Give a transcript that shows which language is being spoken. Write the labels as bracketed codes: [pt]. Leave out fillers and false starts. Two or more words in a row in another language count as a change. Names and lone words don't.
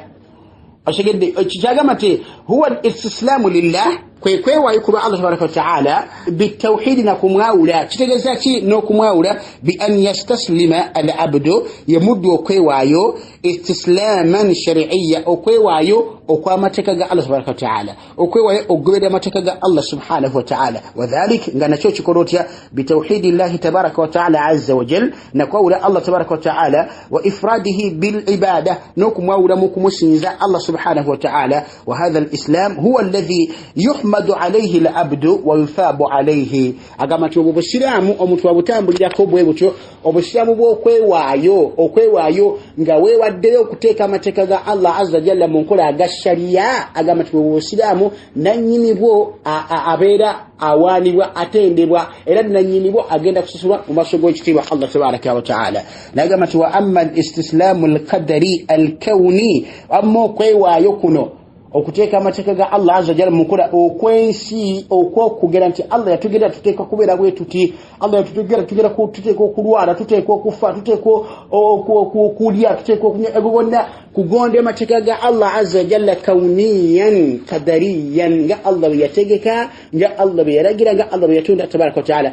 [lg] ashagedde ekigamba nti [ar] هو الاستسلام لله [lg] kwewaayo kuba Allah tabaraka wataala bitawhidi na kumwawula kitegeeza ki n'okumwawula [ar] بأن يستسلم العبد [lg] yamuddu okwewaayo [ar] استسلاما شرعيا [lg] okwewaayo okw'amateeka ga Allah [ar] تبارك وتعالى [lg] okwewaayo okugoberera amateeka ga Allah [ar] سبحانه وتعالى وذلك [lg] nga nakyo kikola otya [ar] بتوحيد الله تبارك وتعالى عز وجل [lg] nakwawula Allah [ar] تبارك وتعالى وإفراده بالعبادة [lg] n'okumwawula mu kumusinza Allah [ar] سبحانه وتعالى وهذا الإسلام هو الذي يحمد عليه العبد ويثاب عليه [lg] agamba nti obusiraamu omuntu wabutambulirako bwe butyo obusiraamu bw'okwewaayo nga weewa waddeyo okuteeka amateeka ga Allah [ar] عز جل [lg] mu nkola aga sharia agamba nti Obusiraamu nannyinibwo abeera awaanibwa atendebwa era nannyinibwo agenda kususulwa mu maaso g'ekitiibwa Allah [ar] تبارك وتعالى. [lg] Nagamba nti [ar] وأما الاستسلام القدري الكوني, [lg] amma okwewaayo kuno okuteeka amateeka ga Allah [ar] عز جل [lg] mu nkola okwensi okwokugera nti Allah yatugera tuteeka kubeera bwe tuti, Allah yatugera tuteeka okulwala, tuteeka okufa, tuteeka okulya, tuteeka okunywa, ebyo kugonda amateeka ga Allah [ar] عز جل كونيا قدريا, [lg] nga Allah bwe yategeka, nga Allah bwe yaragira, nga Allah bwe yatonda [ar] تبارك وتعالى.